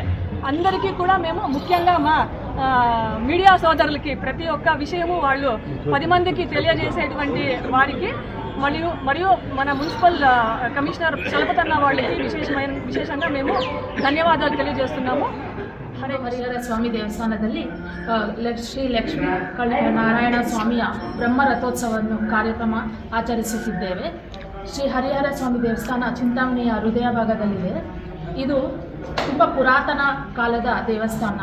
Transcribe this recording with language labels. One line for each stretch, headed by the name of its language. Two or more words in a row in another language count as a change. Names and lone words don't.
Telugu: అందరికీ కూడా మేము ముఖ్యంగా మా మీడియా సోదరులకి ప్రతి ఒక్క విషయము వాళ్ళు 10 మందికి తెలియజేసేటువంటి వారికి మరియు మన మున్సిపల్ కమిషనర్ చలపతన్న వాళ్ళకి విశేషంగా మేము ధన్యవాదాలు తెలియజేస్తున్నాము.
Kannada: ಹರಿಹರ ಸ್ವಾಮಿ ದೇವಸ್ಥಾನದಲ್ಲಿ ಶ್ರೀ ಲಕ್ಷ್ಮೀ ನಾರಾಯಣ ಸ್ವಾಮಿಯ ಬ್ರಹ್ಮ ರಥೋತ್ಸವವನ್ನು ಕಾರ್ಯಕ್ರಮ ಆಚರಿಸುತ್ತಿದ್ದೇವೆ. ಶ್ರೀ ಹರಿಹರ ಸ್ವಾಮಿ ದೇವಸ್ಥಾನ ಚಿಂತಾಮಣಿಯ ಹೃದಯ ಭಾಗದಲ್ಲಿದೆ. ಇದು ತುಂಬ ಪುರಾತನ ಕಾಲದ ದೇವಸ್ಥಾನ.